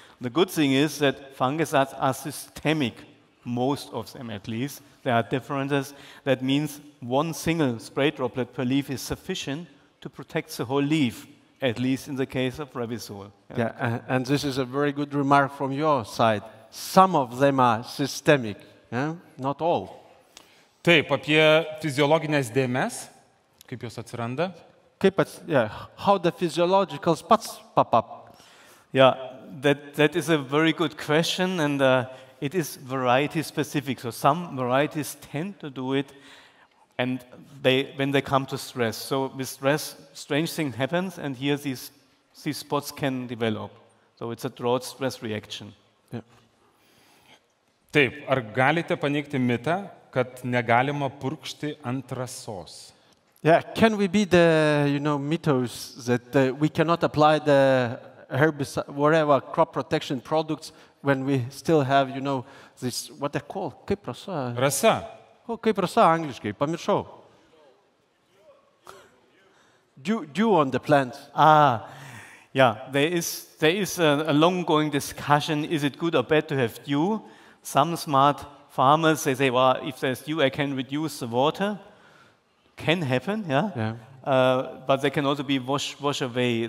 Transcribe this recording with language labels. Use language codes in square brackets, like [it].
[en] The good thing is that fungicides are systemic, most of them at least. There are differences. That means one single spray droplet per leaf is sufficient to protect the whole leaf, at least in the case of Revysol. Yeah, and this is a very good remark from your side. Some of them are systemic, not all. [lt] Taip, apie fiziologinės dėmes, kaip jos atsiranda? [en] How the physiological spots pop up. Yeah, that is a very good question, and it is variety specific. So some varieties tend to do it, and when they come to stress. So with stress, strange thing happens, and here these spots can develop. So it's a drought stress reaction. Yeah. [lt] Taip, ar galite paneigti mitą, kad negalima purkšti ant rasos? [en] Yeah, can we be the, mythos that we cannot apply the herbicide, whatever crop protection products when we still have, this, what they call, [lt] kaip rasa? Rasa. Oh, kaip rasa angliškai, pamiršau. [en] Dew on the plants. Yeah, there is a long-going discussion, is it good or bad to have dew? Some smart farmers, they say, well, if there's dew, I can reduce the water. Can happen, yeah. But they can also be washed away.